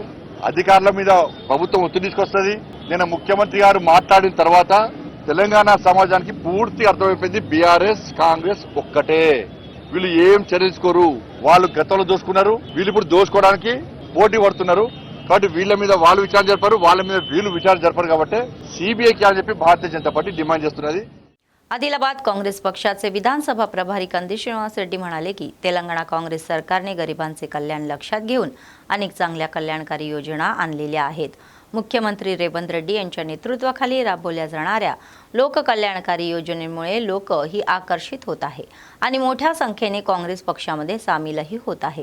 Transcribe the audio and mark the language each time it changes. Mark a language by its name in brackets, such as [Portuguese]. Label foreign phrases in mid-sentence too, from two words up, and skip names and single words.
[Telugu] అధికారుల మీద ప్రభుత్వం ఒత్తిడి తీసుకొస్తుంది। నేను ముఖ్యమంత్రి గారు మాట్లాడిన తర్వాత తెలంగాణ సమాజానికి పూర్తి అర్థమైపోయింది బీఆర్ఎస్ కాంగ్రెస్ ఒక్కటే। వీళ్ళు ఏం చర్చించుకోరు। వాళ్ళు గతంలో దోసుకున్నారు, వీళ్ళు ఇప్పుడు దోసుకోవడానికి పోటీ పడుతున్నారు। కాబట్టి వీళ్ళ మీద వాళ్ళు విచారణ జరపరు, వాళ్ళ మీద వీళ్ళు విచారణ జరపరు। కాబట్టి సిబిఐకి అని చెప్పి భారతీయ జనతా పార్టీ డిమాండ్ చేస్తున్నది। [Marathi] आदिलाबाद काँग्रेस पक्षाचे विधानसभा प्रभारी कंदी श्रीनिवास रेड्डी म्हणाले की तेलंगणा काँग्रेस सरकारने गरिबांचे कल्याण लक्षात घेऊन अनेक चांगल्या कल्याणकारी योजना आणलेल्या आहेत। मुख्यमंत्री रेवंत रेड्डी यांच्या नेतृत्वाखाली राबवल्या जाणाऱ्या लोककल्याणकारी योजनेमुळे लोक ही आकर्षित होत आहे आणि मोठ्या संख्येने काँग्रेस पक्षामध्ये सामीलही होत आहे।